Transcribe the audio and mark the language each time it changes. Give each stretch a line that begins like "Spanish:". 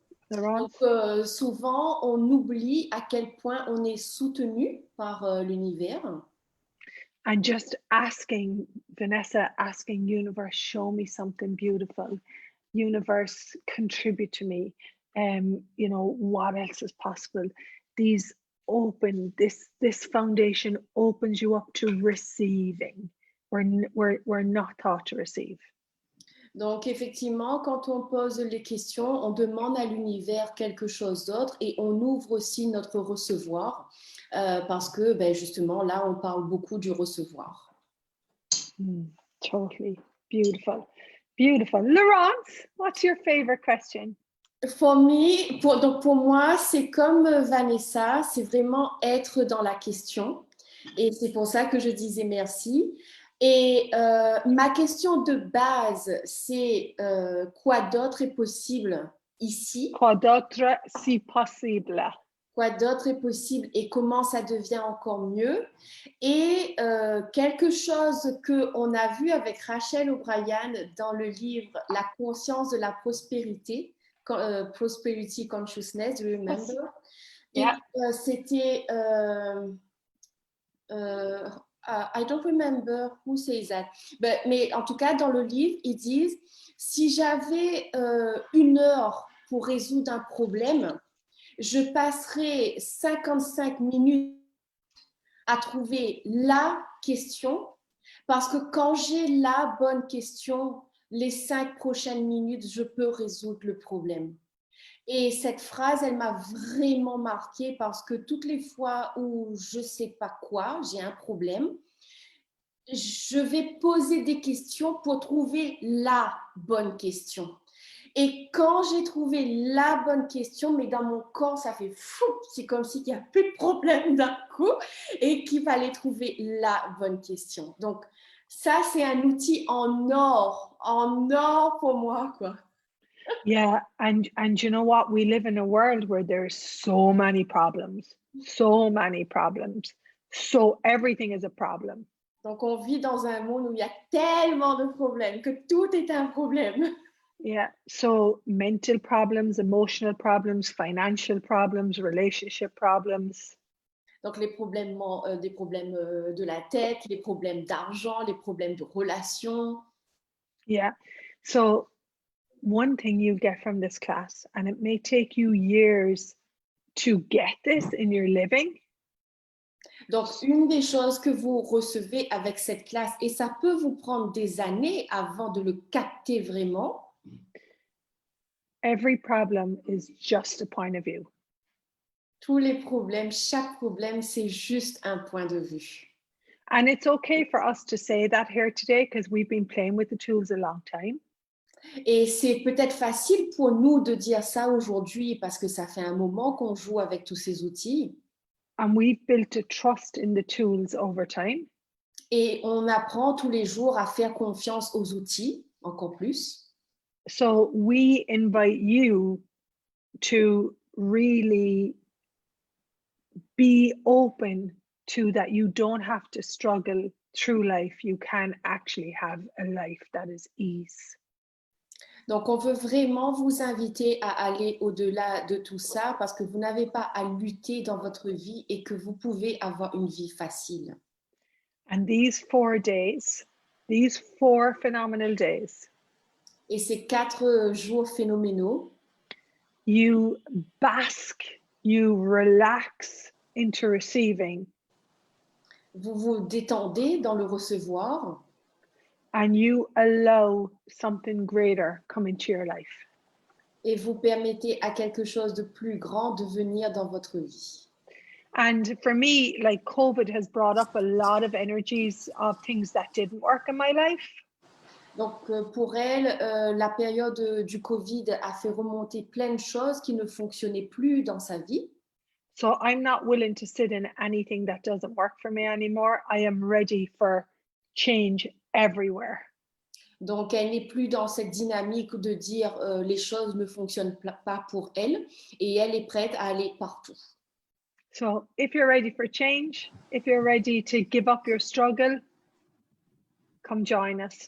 French: Donc, souvent, on oublie à quel point on est soutenu par l'univers.
English: And just asking, Vanessa, asking universe, show me something beautiful. Universe, contribute to me. What else is possible? This foundation opens you up to receiving. We're not taught to receive.
French: Donc, effectivement, quand on pose les questions, on demande à l'univers quelque chose d'autre et on ouvre aussi notre recevoir parce que, justement, là, on parle beaucoup du recevoir.
English: Totally. Beautiful. Beautiful. Laurence, what's your favorite question? For me,
French: pour moi, c'est comme Vanessa, c'est vraiment être dans la question. Et c'est pour ça que je disais merci. Et ma question de base, c'est quoi d'autre est possible ici? Quoi d'autre si possible? Quoi d'autre est possible et comment ça devient encore mieux? Et quelque chose qu'on a vu avec Rachel O'Brien dans le livre La conscience de la prospérité,
English: Prosperity Consciousness, do you remember? Yeah.
French: Et c'était
English: I don't remember who says that.
French: Mais en tout cas, dans le livre, ils disent si j'avais 1 heure pour résoudre un problème, je passerais 55 minutes à trouver la question parce que quand j'ai la bonne question, les 5 prochaines minutes, je peux résoudre le problème. Et cette phrase, elle m'a vraiment marquée parce que toutes les fois où je ne sais pas quoi, j'ai un problème, je vais poser des questions pour trouver la bonne question. Et quand j'ai trouvé la bonne question, mais dans mon corps, ça fait fou, c'est comme s'il n'y a plus de problème d'un coup et qu'il fallait trouver la bonne question. Donc, ça, c'est un outil en or pour moi, quoi.
English: Yeah, and you know what? We live in a world where there's so many problems, so everything is a problem.
French: Donc, on vit dans un monde où il y a tellement de problèmes que tout est un problème.
English: Yeah, so mental problems, emotional problems, financial problems, relationship problems.
French: Donc, les problèmes, des problèmes de la tête, les problèmes d'argent, les problèmes de relations.
English: Yeah, so one thing you get from this class, and it may take you years to get this in your living.
French: Donc, une des choses que vous recevez avec cette classe, et ça peut vous prendre des années avant de le capter vraiment.
English: Every problem is just a point of view.
French: Tous les problèmes, chaque problème, c'est juste un point de vue.
English: And it's okay for us to say that here today because we've been playing with the tools a long time.
French: Et c'est peut-être facile pour nous de dire ça aujourd'hui parce que ça fait un moment qu'on joue avec tous ces outils.
English: And we've built a trust in the tools over time.
French: Et on apprend tous les jours à faire confiance aux outils, encore plus.
English: So we invite you to really be open to that you don't have to struggle through life. You can actually have a life that is ease.
French: Donc, on veut vraiment vous inviter à aller au-delà de tout ça parce que vous n'avez pas à lutter dans votre vie et que vous pouvez avoir une vie facile.
English: And these 4 days, these 4 phenomenal days,
French: Et ces 4 jours phénoménaux,
English: you bask, you relax into receiving,
French: vous vous détendez dans le recevoir
English: and you allow something greater come into your life.
French: et vous permettez à quelque chose de plus grand de venir dans votre vie.
English: And for me, like COVID has brought up a lot of energies of things that didn't work in my life.
French: Donc, pour elle, la période du Covid a fait remonter plein de choses qui ne fonctionnaient plus dans sa vie.
English: So I'm not willing to sit in anything that doesn't work for me anymore. I am ready for change everywhere.
French: Donc, elle n'est plus dans cette dynamique de dire les choses ne fonctionnent pas pour elle et elle est prête à aller partout.
English: So if you're ready for change, if you're ready to give up your struggle, come join us.